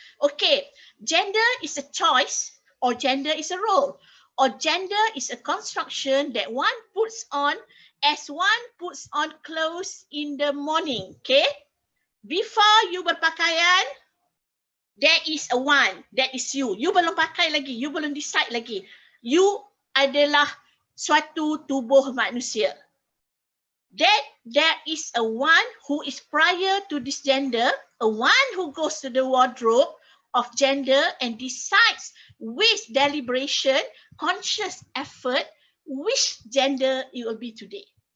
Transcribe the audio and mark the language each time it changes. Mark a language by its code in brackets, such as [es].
[en] Okay, gender is a choice, or gender is a role, or gender is a construction that one puts on as one puts on clothes in the morning. Okay, before you [ms] berpakaian, [en] there is a one, that is you. [ms] You belum pakai lagi, you belum decide lagi. You adalah suatu tubuh manusia. [en] That there is a one who is prior to this gender, a one who goes to the wardrobe of gender and decides with deliberation, conscious effort, which gender it will be today.